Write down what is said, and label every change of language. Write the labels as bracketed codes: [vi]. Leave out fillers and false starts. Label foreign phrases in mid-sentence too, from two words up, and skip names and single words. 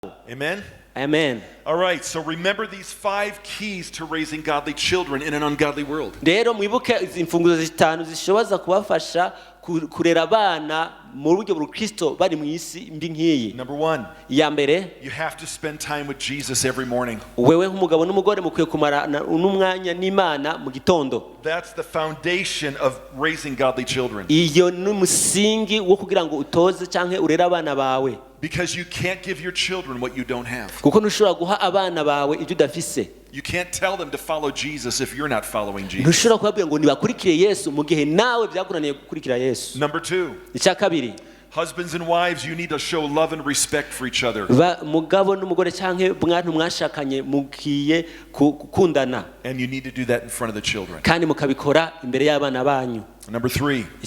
[en] Amen? Amen. All right, so remember these 5 keys to raising godly children in an ungodly world. [rn] Rero mwibuke izi mfunguzo zitanu zishoboza kubafasha kurera abana mu buryo bw'Ukristo bari mu isi mbi nkiyi. [en] Number 1. [rn] Ya mbere, [en] you have to spend time with Jesus every morning. [rn] Wewe nk'umugabo n'umugore mukwiye kumara n'umwanya n'Imana mu gitondo. [en] That's the foundation of raising godly children. [rn] Iyo n'umusingi wo kugira ngo utoze canke urera abana bawe. [en] Because you can't give your children what you don't have. [rn] Kuko ntushobora guha abana bawe ibyo udafise. [en] You can't tell them to follow Jesus if you're not following Jesus. [rn] Ntushobora kubabwira ngo nibakurikire Yesu mu gihe nawe byakunaniye gukurikira Yesu. [en] Number 2. [rn] Icya kabiri, [en] husbands and wives, you need to show love and respect for each other. [rn] Mugabo n'umugore canke mwantu mwashakanye mukiye kukundana. [en] And you need to do that in front of the children. [rn] Kandi mukabikora imbere y'abana banyu. [en] Number 3.